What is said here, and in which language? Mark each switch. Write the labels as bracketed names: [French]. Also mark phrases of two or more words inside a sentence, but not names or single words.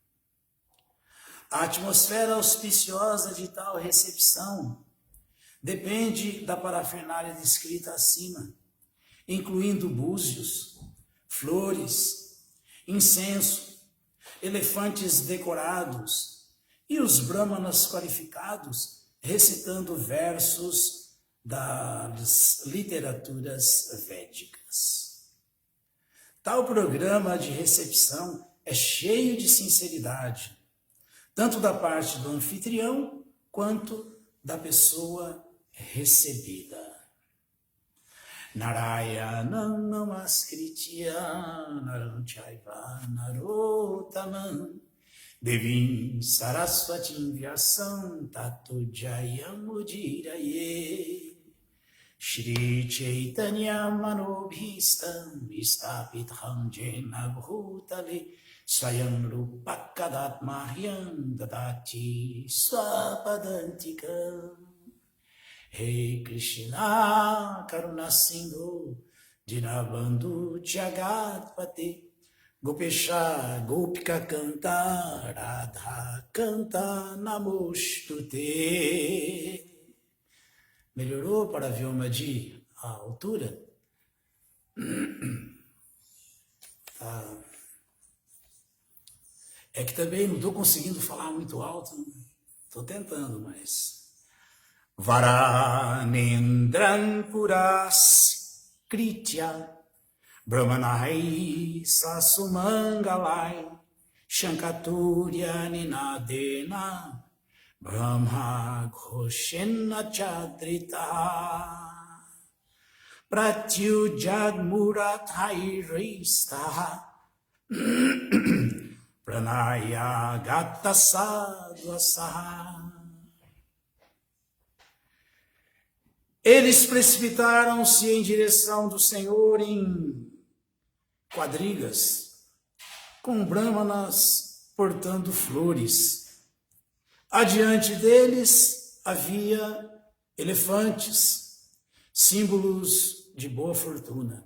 [Portuguese] A atmosfera auspiciosa de tal recepção depende da parafernália descrita acima, incluindo búzios, flores, incenso, elefantes decorados e os brahmanas qualificados recitando versos das literaturas védicas. Tal programa de recepção é cheio de sinceridade, tanto da parte do anfitrião quanto da pessoa recebida. [Sanskrit] नारायणं नमस्कृत्य नरं चैव नरोत्तमम् देवीं सरस्वतीं व्यासं ततो जयमुदीरयेत्. श्री चैतन्य मनोऽभीष्टं स्थापितं येन भूतले स्वयं रूपः कदा मह्यं ददाति स्वपदान्तिकम्. हे कृष्ण करुणा सिन्धो दीनबन्धो जगत्पते गोपेश गोपिका कान्त राधा कान्त नमोऽस्तु ते. [Portuguese] Melhorou para Vyomadi a altura? Tá. É que também não estou conseguindo falar muito alto. Estou tentando, mas... [Sanskrit] वारणेन्द्रान् पुरस् कृत्य ब्राह्मणैः ससुमङ्गलैः शङ्खतूर्य निनादेन ब्रह्म घोषेण चादृताः प्रत्युज्जग्मू रथैर्हृष्टाः प्रणय आगत साध्वसाः. [Portuguese] Eles precipitaram-se em direção do Senhor em quadrigas, com brahmanas portando flores. Adiante deles havia elefantes, símbolos de boa fortuna.